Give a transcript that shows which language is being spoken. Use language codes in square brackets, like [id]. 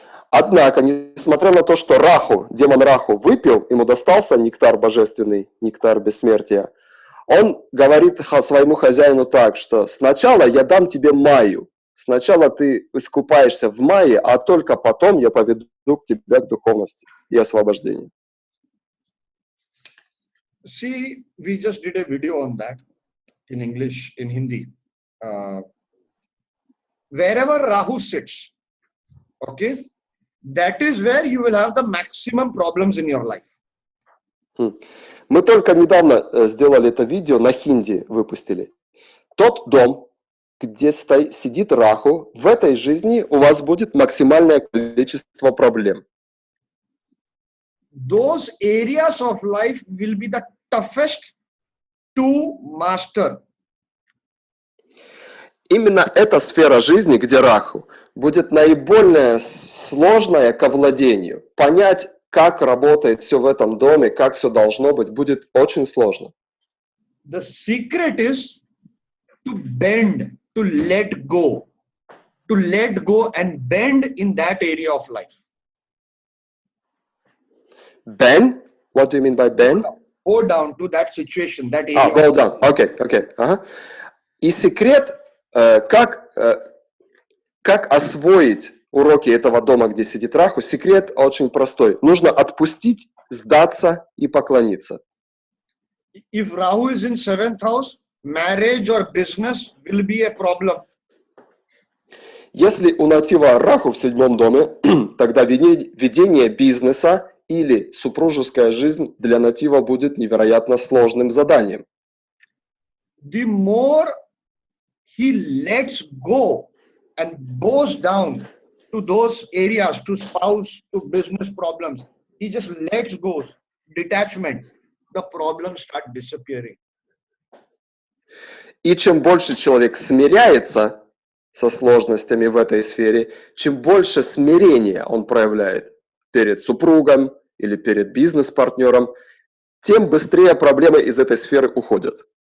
[ru] Однако, несмотря на то, что Раху, демон Раху выпил, ему достался нектар божественный, нектар бессмертия, он говорит своему хозяину так, что сначала я дам тебе Майю, сначала ты искупаешься в Майе, а только потом я поведу тебя к духовности и освобождению. [en] See, we just did a video on that in English, in Hindi. Wherever Rahu sits, okay, that is where you will have the maximum problems in your life. [ru] Мы только недавно сделали это видео, на хинди выпустили. Тот дом, где сидит Раху, в этой жизни у вас будет максимальное количество проблем. [en] Those areas of life will be the toughest to master. [ru] Именно эта сфера жизни, где Раху, будет наиболее сложная к овладению. Понять, как работает все в этом доме, как все должно быть, будет очень сложно. [en] The secret is to bend, to let go and bend in that area of life. Bend? What do you mean by bend? Go down to that situation, that area. Go down. Okay. [ru] Ага. И секрет, как освоить уроки этого дома, где сидит Раху, секрет очень простой. Нужно отпустить, сдаться и поклониться. [en] If Rahu is in 7th house, marriage or business will be a problem. [ru] Если у натива Раху в 7-м доме, тогда ведение бизнеса или супружеская жизнь для натива будет невероятно сложным заданием. [en] The more he lets go and bows down to those areas, to spouse, to business problems, he just lets go, detachment, the problems start disappearing. [ru] И чем больше человек смиряется со сложностями в этой сфере, чем больше смирения он проявляет перед супругом или перед бизнес-партнером, тем быстрее проблемы из этой сферы уходят.